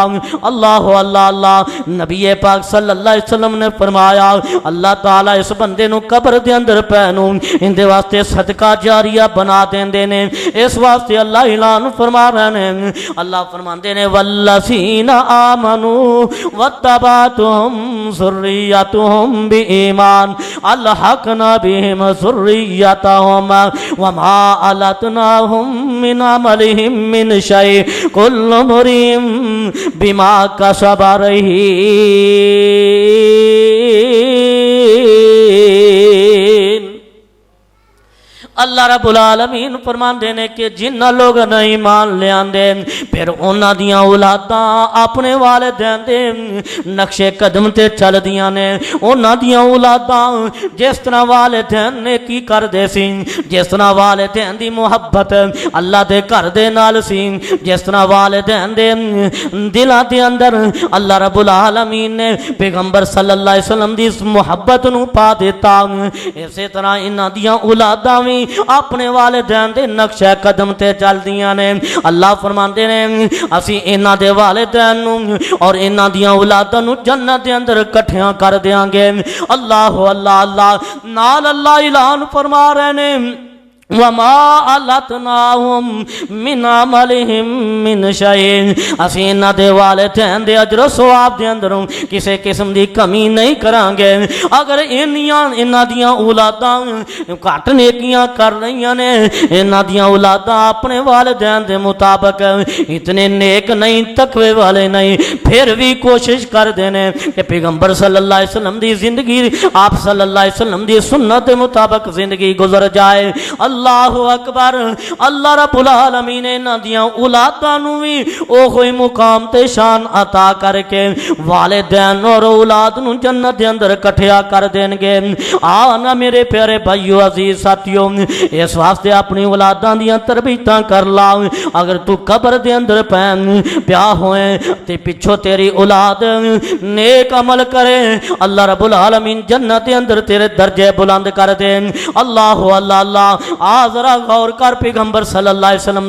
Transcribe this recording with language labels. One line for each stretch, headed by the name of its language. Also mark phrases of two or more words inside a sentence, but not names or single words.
Punjabi: اللہ اللہ اللہ۔ نبی پاک
Arabic: صلی اللہ علیہ وسلم
Punjabi: نے فرمایا اللہ تعالیٰ اس بندے نو قبر دے اندر پہنو اندے واسطے صدقہ جاریہ بنا دیندے نے۔ اس واسطے اللہ اعلان فرما رہے ہیں، اللہ فرماندے نے
Arabic: والذین آمنوا واتبعتهم ذریتهم بإیمان الحقنا بهم ذریتهم وما علتناهم من عملهم من شیء کل امرئ بما کسب رہین۔
Punjabi: اللہ رب العالمین فرماندے نے کہ جنہ لوگ نے ایمان لے آندے پھر انہاں دیاں اولاداں اپنے والدین دے نقش قدم تے چل دیاں نے، انہاں دیاں اولاداں جس طرح والدین نے کی کر دے سی، جس طرح والدین دی محبت اللہ دے گھر دے نال سی، جس طرح والدین دے دلاں دے اندر اللہ رب العالمین نے پیغمبر
Arabic: صلی اللہ علیہ وسلم
Punjabi: دی اس محبت نو پا دیتا، اسی طرح انہاں دیاں اولاداں وی اپنے والدین دے نقش قدم تے چل دیاں نے۔ اللہ فرماندے نے اسی انہاں دے والدین نو اور انہاں دیاں اولاداں نو جنت دے اندر اکٹھیاں کر دیاں گے۔ اللہ اللہ اللہ۔ نال اللہ اعلان فرما رہے نے
Arabic: وما علتناهم من عملهم من شيء،
Punjabi: اسی انہاں دے والدین دے اجر و ثواب دے اندروں کسے قسم دی کمی نہیں کران گے۔ اگر انہاں دیاں اولاداں گھٹ نیکیاں کر رہیاں نے، انہاں دیاں اولاداں اپنے والدین دے مطابق اتنے نیک نہیں، تقوی والے نہیں، پھر بھی کوشش کر دینے کہ پیغمبر
Arabic: صلی اللہ علیہ وسلم
Punjabi: دی زندگی، آپ
Arabic: صلی اللہ علیہ وسلم
Punjabi: دی سنت دے مطابق زندگی گزر جائے۔
Arabic: اللہ اکبر
Punjabi: اللہ رب العالمین انہاں دیاں اولاداں نوں وی اوہی مقام تے شان عطا کر کے والدین اور اولاد نوں جنت دے اندر کٹھیا کر دین گے آنا میرے پیارے بھائیو عزیز ساتھیو اس واسطے اپنی اولاداں دیاں تربیتاں کر لا اگر تو قبر دے اندر پیا ہوئے تے پچھو تیری اولاد نیک عمل کرے اللہ رب العالمین جنت دے اندر تیرے درجے بلند کر دے اللہ اللہ اللہ ذرا غور کر پیغمبر
Arabic: صلی اللہ علیہ وسلم